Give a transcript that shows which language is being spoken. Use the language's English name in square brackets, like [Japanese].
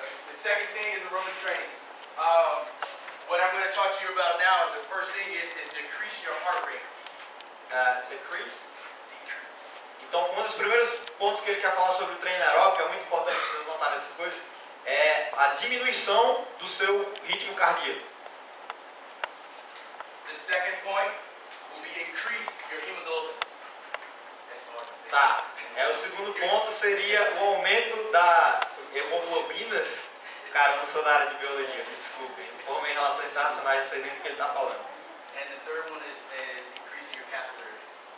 [English] The second thing is aerobic training. What I'm going to talk to you about now, the first thing is decrease your heart rate. Decrease? [Portuguese] Então, um dos primeiros pontos que ele quer falar sobre o treino aeróbico, é muito importante vocês notarem essas coisas, é a diminuição do seu ritmo cardíaco. [English] The second point will be increase your hemoglobin. That's hard to say. [Portuguese] Tá. O segundo ponto seria o aumento da hemoglobina. Cara, eu não sou da área de biologia, me desculpem. Informe em relações internacionais, não sei nem do que ele está falando. [English] And the third one is increasing your capillaries.